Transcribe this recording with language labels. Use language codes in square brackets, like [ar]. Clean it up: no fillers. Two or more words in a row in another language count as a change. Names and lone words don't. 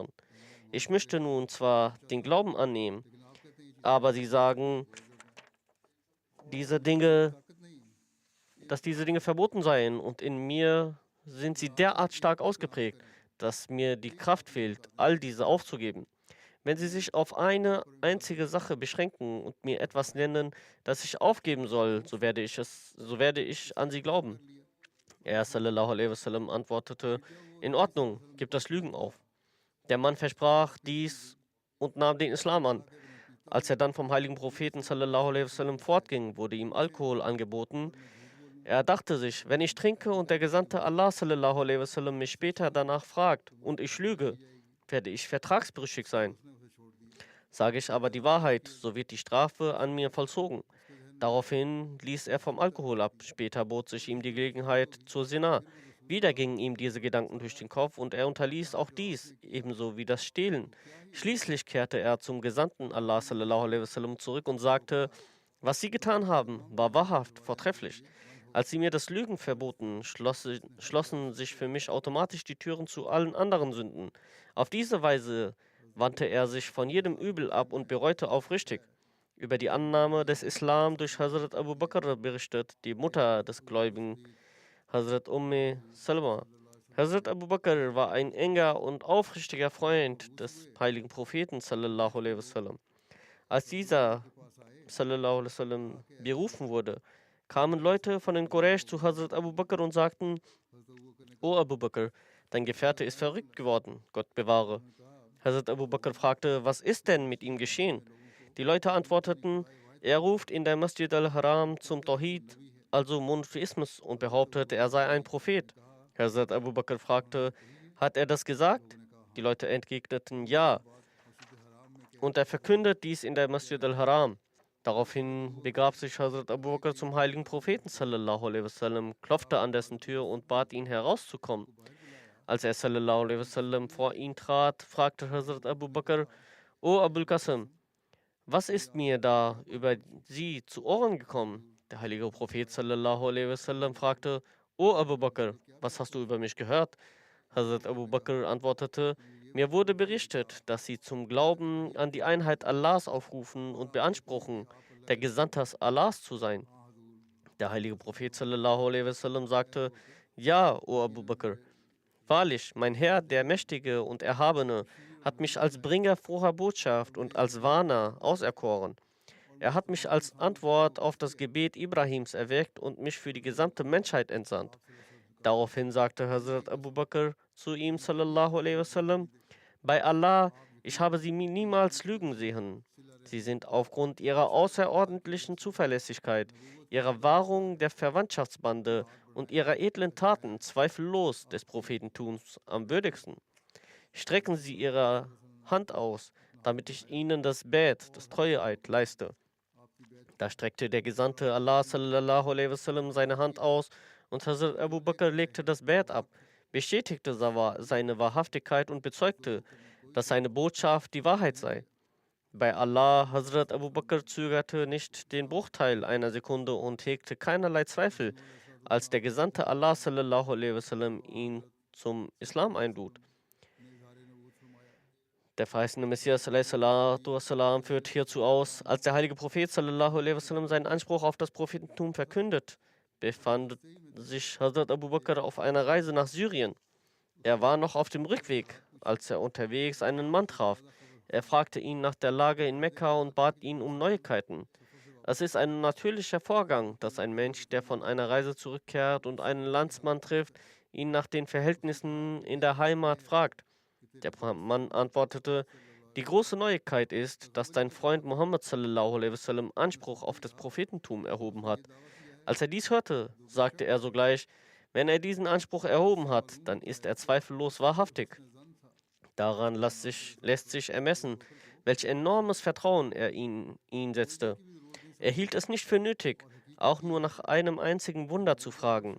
[de] Ich möchte nun zwar den Glauben annehmen, aber sie sagen, dass diese Dinge verboten seien und in mir sind sie derart stark ausgeprägt, dass mir die Kraft fehlt, all diese aufzugeben. Wenn sie sich auf eine einzige Sache beschränken und mir etwas nennen, das ich aufgeben soll, so werde ich an sie glauben. Er [ar] صلى الله عليه وسلم [de] antwortete, in Ordnung, gib das Lügen auf. Der Mann versprach dies und nahm den Islam an. Als er dann vom heiligen Propheten [ar] صلى الله عليه وسلم [de] fortging, wurde ihm Alkohol angeboten. Er dachte sich, wenn ich trinke und der Gesandte Allah [ar] صلى الله عليه وسلم [de] mich später danach fragt und ich lüge, werde ich vertragsbrüchig sein. Sage ich aber die Wahrheit, so wird die Strafe an mir vollzogen. Daraufhin ließ er vom Alkohol ab. Später bot sich ihm die Gelegenheit zur Zina. Wieder gingen ihm diese Gedanken durch den Kopf und er unterließ auch dies, ebenso wie das Stehlen. Schließlich kehrte er zum Gesandten Allah [ar] صلى الله عليه وسلم [de] zurück und sagte, was sie getan haben, war wahrhaft vortrefflich. Als sie mir das Lügen verboten, schlossen sich für mich automatisch die Türen zu allen anderen Sünden. Auf diese Weise wandte er sich von jedem Übel ab und bereute aufrichtig. Über die Annahme des Islam durch Hazrat Abu Bakr berichtet die Mutter des Gläubigen, Hazrat Salma. Hazrat Abu Bakr war ein enger und aufrichtiger Freund des heiligen Propheten [ar] صلى الله عليه وسلم. [de] Als dieser [ar] صلى الله عليه وسلم [de] berufen wurde, kamen Leute von den Quraysh zu Hazrat Abu Bakr und sagten, O Abu Bakr, dein Gefährte ist verrückt geworden, Gott bewahre. Hazrat Abu Bakr fragte, was ist denn mit ihm geschehen? Die Leute antworteten, er ruft in der Masjid al-Haram zum Tawhid, also Monotheismus, und behauptet, er sei ein Prophet. Hazrat Abu Bakr fragte, hat er das gesagt? Die Leute entgegneten, ja. Und er verkündet dies in der Masjid al-Haram. Daraufhin begab sich Hazrat Abu Bakr zum heiligen Propheten [ar] صلى الله عليه وسلم, [de] klopfte an dessen Tür und bat ihn herauszukommen. Als er [ar] صلى الله عليه وسلم [de] vor ihn trat, fragte Hazrat Abu Bakr, O Abul Qasim, was ist mir da über sie zu Ohren gekommen? Der heilige Prophet [ar] صلى الله عليه وسلم [de] fragte, O Abu Bakr, was hast du über mich gehört? Hazrat Abu Bakr antwortete, Mir wurde berichtet, dass sie zum Glauben an die Einheit Allahs aufrufen und beanspruchen, der Gesandte Allahs zu sein. Der heilige Prophet [ar] صلى الله عليه وسلم [de] sagte: Ja, o Abu Bakr, wahrlich, mein Herr, der Mächtige und Erhabene, hat mich als Bringer froher Botschaft und als Warner auserkoren. Er hat mich als Antwort auf das Gebet Ibrahims erweckt und mich für die gesamte Menschheit entsandt. Daraufhin sagte Hazrat Abu Bakr zu ihm [ar] صلى الله عليه وسلم: [de] Bei Allah, ich habe sie niemals lügen sehen. Sie sind aufgrund ihrer außerordentlichen Zuverlässigkeit, ihrer Wahrung der Verwandtschaftsbande und ihrer edlen Taten zweifellos des Prophetentums am würdigsten. Strecken Sie Ihre Hand aus, damit ich Ihnen das Bett, das Treueeid, leiste. Da streckte der Gesandte Allah [ar] صلى الله عليه وسلم [de] seine Hand aus und Hazrat Abu Bakr legte das Bett ab, bestätigte seine Wahrhaftigkeit und bezeugte, dass seine Botschaft die Wahrheit sei. Bei Allah, Hazrat Abu Bakr zögerte nicht den Bruchteil einer Sekunde und hegte keinerlei Zweifel, als der Gesandte Allah [ar] صلى الله عليه وسلم [de] ihn zum Islam einlud. Der verheißene Messias wassalam, führt hierzu aus: Als der heilige Prophet [ar] صلى الله عليه وسلم [de] seinen Anspruch auf das Prophetentum verkündet, befand sich Hazrat Abu Bakr auf einer Reise nach Syrien. Er war noch auf dem Rückweg, als er unterwegs einen Mann traf. Er fragte ihn nach der Lage in Mekka und bat ihn um Neuigkeiten. Es ist ein natürlicher Vorgang, dass ein Mensch, der von einer Reise zurückkehrt und einen Landsmann trifft, ihn nach den Verhältnissen in der Heimat fragt. Der Mann antwortete: Die große Neuigkeit ist, dass dein Freund Muhammad [ar] صلى الله عليه وسلم [de] Anspruch auf das Prophetentum erhoben hat. Als er dies hörte, sagte er sogleich: Wenn er diesen Anspruch erhoben hat, dann ist er zweifellos wahrhaftig. Daran lässt sich ermessen, welch enormes Vertrauen er in ihn setzte. Er hielt es nicht für nötig, auch nur nach einem einzigen Wunder zu fragen.